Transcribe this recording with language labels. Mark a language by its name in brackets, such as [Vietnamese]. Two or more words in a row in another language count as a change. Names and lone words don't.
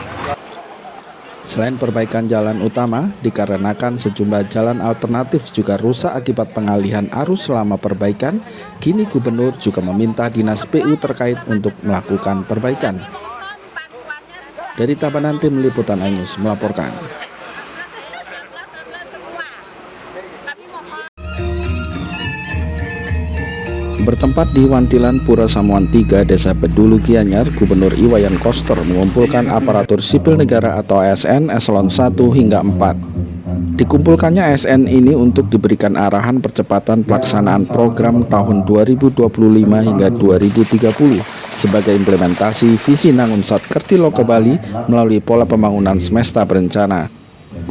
[Indonesian] Selain perbaikan jalan utama, dikarenakan sejumlah jalan alternatif juga rusak akibat pengalihan arus selama perbaikan, kini Gubernur juga meminta Dinas PU terkait untuk melakukan perbaikan. Dari Tabanan, tim Liputan iNews melaporkan. Bertempat di Wantilan Pura Samuan 3, Desa Bedulu Gianyar, Gubernur Iwayan Koster mengumpulkan aparatur sipil negara atau ASN eselon 1 hingga 4. Dikumpulkannya ASN ini untuk diberikan arahan percepatan pelaksanaan program tahun 2025 hingga 2030 sebagai implementasi visi Nangunsat Kerti Loka Bali melalui pola pembangunan semesta berencana.